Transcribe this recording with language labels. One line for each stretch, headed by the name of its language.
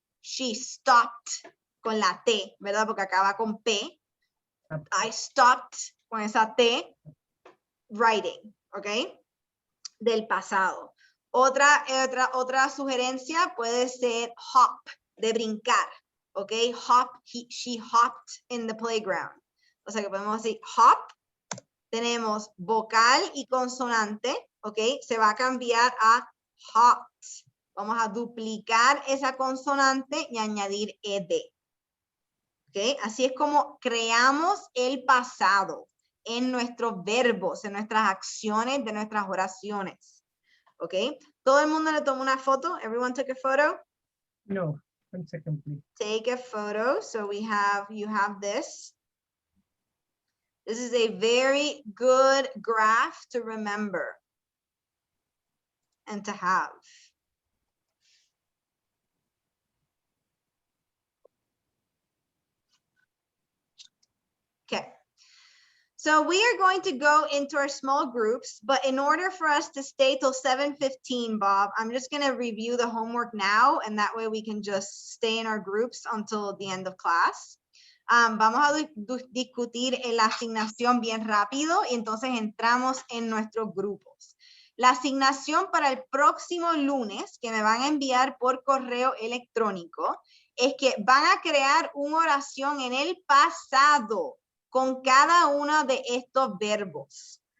English: She stopped
Spanish: con la T, ¿verdad? Porque acaba con P.
English: I stopped
Spanish: con esa T. Writing, ¿ok? Del pasado. Otra sugerencia puede ser hop, de brincar, ¿ok?
English: Hop, she hopped in the playground.
Spanish: O sea que podemos decir hop. Tenemos vocal y consonante, ¿ok? Se va a cambiar a hopped. Vamos a duplicar esa consonante y añadir ed. ¿Ok? Así es como creamos el pasado en nuestros verbos, en nuestras acciones, de nuestras oraciones. ¿Ok? ¿Todo el mundo le tomó una foto?
English: Everyone took a photo? No, 1 second, please. Take a photo. So you have this. This is a very good graph to remember and to have. Okay, so we are going to go into our small groups, but in order for us to stay till 7:15, Bob, I'm just going to review the homework now, and that way we can just stay in our groups until the end of class.
Spanish: Vamos a discutir la asignación bien rápido y entonces entramos en nuestros grupos. La asignación para el próximo lunes que me van a enviar por correo electrónico es que van a crear una oración en el pasado con cada uno de estos verbos.